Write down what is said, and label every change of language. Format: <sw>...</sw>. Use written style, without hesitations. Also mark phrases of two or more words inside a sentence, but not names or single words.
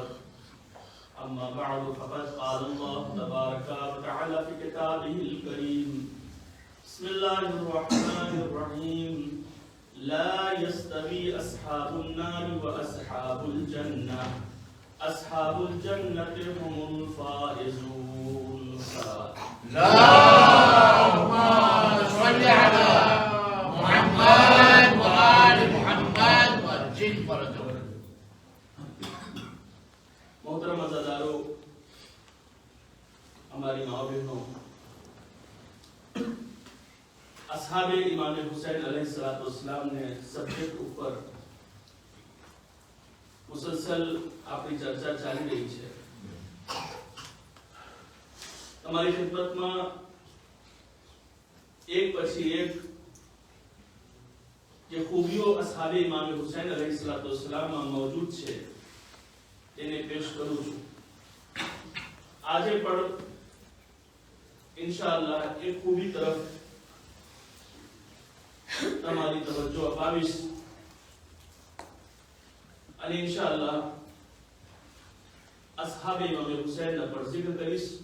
<ar>أما بعد فقد قال الله تبارك وتعالى في كتابه الكريم بسم الله الرحمن الرحيم لا يستوي أصحاب النار وأصحاب الجنة أصحاب الجنة هم الفائزون. اللهم صل على محمد وآل محمد وعجل فرجه.</ar> <ur>محترم عزادارو، ہماری ماں بہنوں، اصحاب امام حسین علیہ السلام نے سبجیکٹ اوپر مسلسل اپنی چرچا</ur> <gu>ચાલી રહી છે. તમારી ખિદમતમાં એક પછી એક જે ખૂબીઓ</gu> <ur>اصحاب امام حسین</ur> <gu>अलैहिस्सलाમમાં મौजूद છે તેને પેશ કરું છું. આજે પણ ઇન્શાઅલ્લાહ એક ખૂબી તરફ તમારી તવજ્જો અપાવીશ અને ઇન્શાઅલ્લાહ</gu> <ur>اصحاب امام</ur> <gu>હુસૈનના પર zikr કરીશ.</gu>